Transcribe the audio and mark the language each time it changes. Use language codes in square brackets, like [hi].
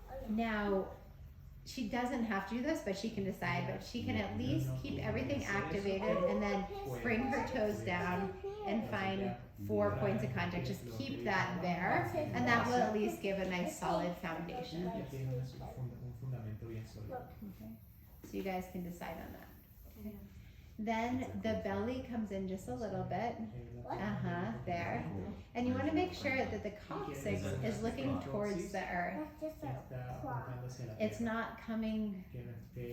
[en] Now, she doesn't have to do this, but she can decide. But she can at least keep everything activated and then bring her toes down and find 4 points of contact. Just keep that there, and that will at least give a nice solid foundation. [es] Ya tiene un fundamento bien sólido. [en] Okay. So you guys can decide on that. Okay. Then the belly comes in just a little bit. There. And you want to make sure that the coccyx is looking towards the earth. [es] Está apuntándose a la [en] It's [es] tierra, [en] not coming [es] que no esté